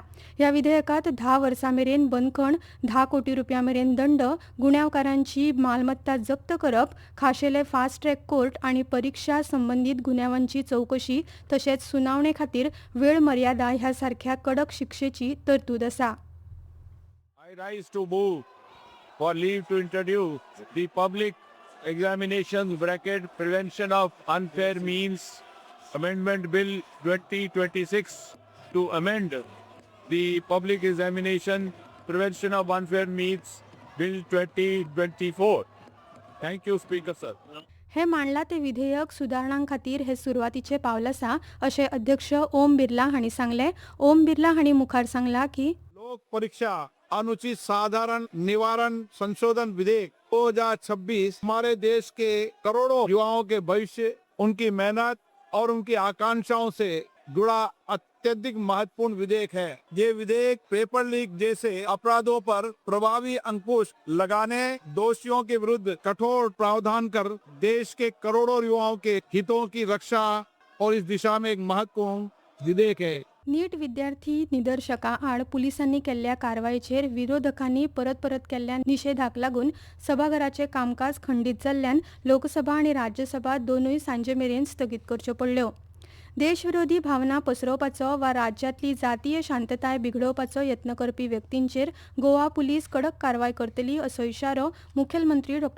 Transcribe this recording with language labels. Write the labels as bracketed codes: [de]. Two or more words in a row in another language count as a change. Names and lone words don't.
[kok] ह्या विधेयकांत 10 वर्सां मेरेन बंदखण, 10 कोटी रुपयां मेरेन दंड, गुन्यांवकारांची मालमत्ता जप्त करप, खाशेले [en] fast track court [kok] आनी परीक्षा संबंदीत गुन्यांवांची चवकशी तशेंच सुनावणे खातीर वेळ मर्यादा ह्या सारख्या कडक शिक्षेची तरतूद आसा. [en] I rise to move for leave to introduce the Public Examinations Prevention of Unfair Means Amendment Bill 2026 to amend the Public Examination Prevention of Unfair Means Bill 2024. Thank you, Speaker, sir. [kok] हे मांडला ते विधेयक सुदारणां खातीर हे सुरवातीचे पावल आसा अशें अध्यक्ष ओम बिर्ला हांणी सांगलें. ओम बिर्ला हांणी मुखार सांगलां की [hi] लोक परीक्षा अनुचित साधारण निवारण संशोधन विधेयक 2026 हमारे देश के करोड़ों युवाओं के भविष्य, उनकी मेहनत और उनकी आकांक्षाओं से जुड़ा अत्यधिक महत्वपूर्ण विधेयक है. ये विधेयक [en] paper leak [hi] जैसे अपराधों पर प्रभावी अंकुश लगाने, दोषियों के विरुद्ध कठोर प्रावधान कर देश के करोड़ों युवाओं के हितों की रक्षा और इस दिशा में एक महत्वपूर्ण विधेयक है. [kok] नीट विद्यार्थी निदर्शकां आड पुलिसांनी केल्ल्या कारवायेचेर विरोधकांनी परत केल्ल्या निशेधाक लागून सभाघराचें कामकाज खंडीत जाल्ल्यान लोकसभा आनी राज्यसभा दोनूय सांजे मेरेन स्थगीत करच्यो पडल्यो. देशविरोधी भावना पसरोवपाचो वा राज्यांतली जातीय शांतताय बिगडोवपाचो यत्न करपी व्यक्तींचेर गोवा पुलीस कडक कारवाय करतली असो इशारो मुखेलमंत्री डॉ.